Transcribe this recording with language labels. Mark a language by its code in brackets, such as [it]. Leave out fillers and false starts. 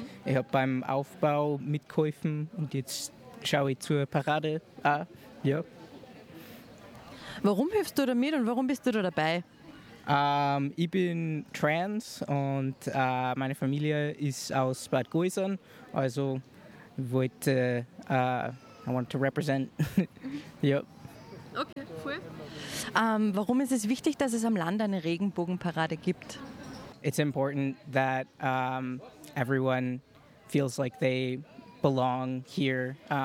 [de] Ich habe beim Aufbau mitgeholfen und jetzt schaue ich zur Parade. Ah, ja. Warum hilfst du da mit und warum bist du da dabei? Ich bin trans und meine Familie ist aus Bad Gäusern. [en] Also I want to represent. [de] Ja. Okay, cool. Warum ist es wichtig, dass es am Land eine Regenbogenparade gibt? [en] It's important that everyone feels like they belong here.